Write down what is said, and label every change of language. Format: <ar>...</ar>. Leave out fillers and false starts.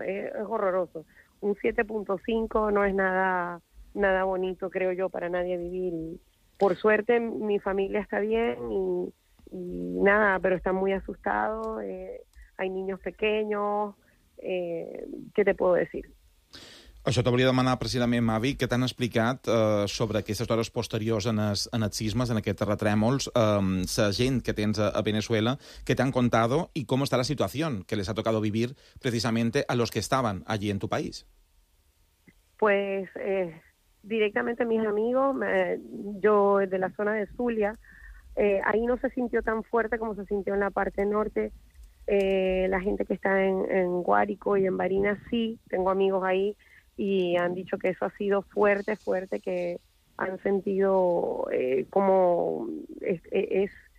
<es>Es horroroso. Un 7.5 no es nada bonito, creo yo, para nadie vivir. Por suerte mi familia está bien y nada, pero están muy asustados, hay niños pequeños. Què te puedo decir?</es> <ca>Això t'hauria de demanar precisament, Mavi, que t'han explicat sobre aquestes hores posteriors en els sismes, en aquests terratrèmols, la gent que tens a Venezuela, que</ca> <es>t'han contado</es> <ca>i com està la situació que les ha tocado vivir precisament</ca> <es>a los que estaven allí en tu país. Pues directamente mis amigos, yo de la zona de Zulia, ahí no se sintió tan fuerte como se sintió en la parte norte. La gente que está en Guárico y en Barinas, sí, tengo amigos ahí y han dicho que eso ha sido fuerte, fuerte, que han sentido como es</es>